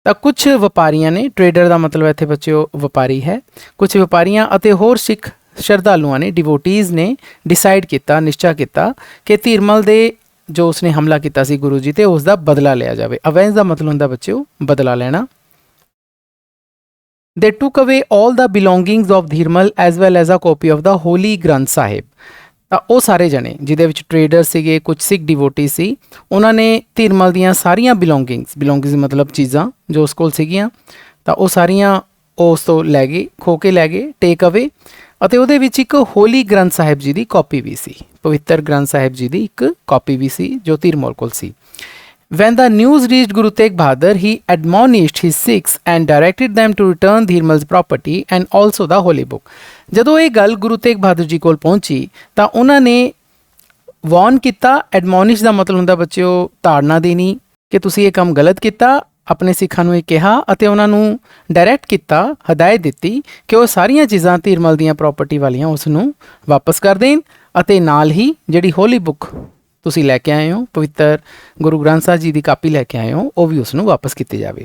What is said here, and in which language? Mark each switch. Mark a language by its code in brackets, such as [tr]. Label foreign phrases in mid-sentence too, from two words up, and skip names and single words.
[pa] ਤਾਂ ਕੁਝ ਵਪਾਰੀਆਂ ਨੇ, ਟ੍ਰੇਡਰ ਦਾ ਮਤਲਬ ਇੱਥੇ ਬੱਚਿਓ ਵਪਾਰੀ ਹੈ, ਕੁਝ ਵਪਾਰੀਆਂ ਅਤੇ ਹੋਰ ਸਿੱਖ ਸ਼ਰਧਾਲੂਆਂ ਨੇ, ਡਿਵੋਟੀਜ਼ ਨੇ ਡਿਸਾਈਡ ਕੀਤਾ, ਨਿਸ਼ਚਾ ਕੀਤਾ ਕਿ ਧੀਰਮਲ ਦੇ ਜੋ ਉਸਨੇ ਹਮਲਾ ਕੀਤਾ ਸੀ ਗੁਰੂ ਜੀ ਤੇ ਉਸ ਦਾ ਬਦਲਾ ਲਿਆ ਜਾਵੇ। ਅਵੈਂਜ ਦਾ ਮਤਲਬ ਹੁੰਦਾ ਬੱਚਿਓ ਬਦਲਾ ਲੈਣਾ। [en] They took away all the belongings of Dhirmal as well as a copy of the Holy Granth Sahib। [pa] ਤਾਂ ਉਹ ਸਾਰੇ ਜਣੇ ਜਿਹਦੇ ਵਿੱਚ ਟ੍ਰੇਡਰ ਸੀਗੇ, ਕੁਝ ਸਿੱਖ ਡਿਵੋਟੀ ਸੀ, ਉਹਨਾਂ ਨੇ ਧੀਰਮਲ ਦੀਆਂ ਸਾਰੀਆਂ ਬਿਲੋਂਗਿੰਗਸ ਮਤਲਬ ਚੀਜ਼ਾਂ ਜੋ ਉਸ ਕੋਲ ਸੀਗੀਆਂ, ਤਾਂ ਉਹ ਸਾਰੀਆਂ ਉਸ ਤੋਂ ਲੈ ਗਏ, ਖੋ ਕੇ ਲੈ ਗਏ, [en] take away. [pa] ਅਤੇ ਉਹਦੇ ਵਿੱਚ ਇੱਕ ਹੋਲੀ ਗ੍ਰੰਥ ਸਾਹਿਬ ਜੀ ਦੀ ਕਾਪੀ ਵੀ ਸੀ, ਪਵਿੱਤਰ ਗ੍ਰੰਥ ਸਾਹਿਬ ਜੀ ਦੀ ਇੱਕ ਕਾਪੀ ਵੀ ਸੀ ਜੋ ਧੀਰਮਲ ਕੋਲ ਸੀ। [en] When the news reached Guru Tegh Bahadur, he admonished his Sikhs and directed them to return Dhirmal's property and also the holy book। [pa] ਜਦੋਂ ਇਹ ਗੱਲ ਗੁਰੂ ਤੇਗ ਬਹਾਦਰ ਜੀ ਕੋਲ ਪਹੁੰਚੀ ਤਾਂ ਉਹਨਾਂ ਨੇ ਵਾਰਨ ਕੀਤਾ। ਐਡਮੋਨਿਸ਼ ਦਾ ਮਤਲਬ ਹੁੰਦਾ ਬੱਚਿਓ ਤਾੜਨਾ ਦੇਣੀ ਕਿ ਤੁਸੀਂ ਇਹ ਕੰਮ ਗਲਤ ਕੀਤਾ। ਆਪਣੇ ਸਿੱਖਾਂ ਨੂੰ ਇਹ ਕਿਹਾ ਅਤੇ ਉਹਨਾਂ ਨੂੰ ਡਾਇਰੈਕਟ ਕੀਤਾ, ਹਦਾਇਤ ਦਿੱਤੀ ਕਿ ਉਹ ਸਾਰੀਆਂ ਚੀਜ਼ਾਂ ਧੀਰਮਲ ਦੀਆਂ ਪ੍ਰਾਪਰਟੀ ਵਾਲੀਆਂ ਉਸ ਨੂੰ ਵਾਪਸ ਕਰ ਦੇਣ ਅਤੇ ਨਾਲ ਹੀ ਜਿਹੜੀ [en] holy book [pa] ਤੁਸੀਂ ਲੈ ਕੇ ਆਏ ਹੋ, ਪਵਿੱਤਰ ਗੁਰੂ ਗ੍ਰੰਥ ਸਾਹਿਬ ਜੀ ਦੀ ਕਾਪੀ ਲੈ ਕੇ ਆਏ ਹੋ, ਉਹ ਵੀ ਉਸ ਨੂੰ ਵਾਪਸ ਕੀਤੀ ਜਾਵੇ।